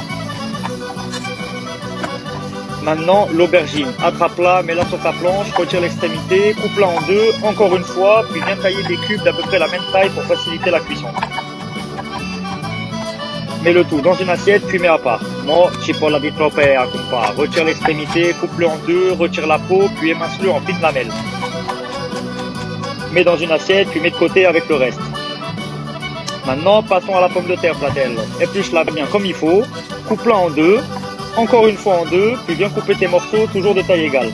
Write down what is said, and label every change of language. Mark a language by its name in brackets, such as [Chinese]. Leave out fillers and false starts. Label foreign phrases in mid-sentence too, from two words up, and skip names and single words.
[French] Maintenant, l'aubergine, attrape-la, mets-la sur ta planche, retire l'extrémité, coupe-la en deux, encore une fois, puis viens tailler des cubes d'à peu près la même taille pour faciliter la cuisson. Mets le tout dans une assiette, puis mets à part. [Italian] Mo, cipolla di Tropea, compa. [French] Retire l'extrémité, coupe-le en deux, retire la peau, puis émince-le en fines lamelles. Mets dans une assiette, puis mets de côté avec le reste. Maintenant, passons à la pomme de terre, platelle. Épluche-la bien comme il faut, coupe-la en deux, encore une fois en deux, puis viens couper tes morceaux, toujours de taille égale.